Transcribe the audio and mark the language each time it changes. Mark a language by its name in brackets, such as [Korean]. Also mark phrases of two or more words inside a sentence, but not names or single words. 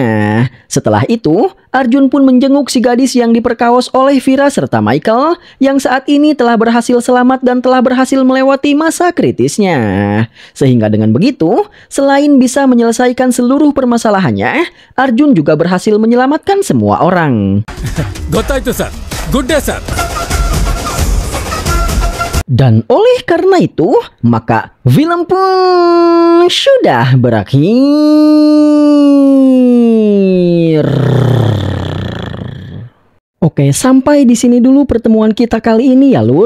[Indonesian] Setelah itu, Arjun pun menjenguk si gadis yang diperkaos oleh Vira serta Michael yang saat ini telah berhasil selamat dan telah berhasil melewati masa kritisnya. Sehingga dengan begitu, selain bisa menyelesaikan seluruh permasalahannya, Arjun juga berhasil menyelamatkan semua orang. [Kannada] ಗೊತ್ತಾಯ್ತು ಸರ್. [English] good day [Kannada] ಸರ್. [Indonesian] Dan oleh karena itu, maka film pun sudah berakhir. Oke, sampai di sini dulu pertemuan kita kali ini ya lur.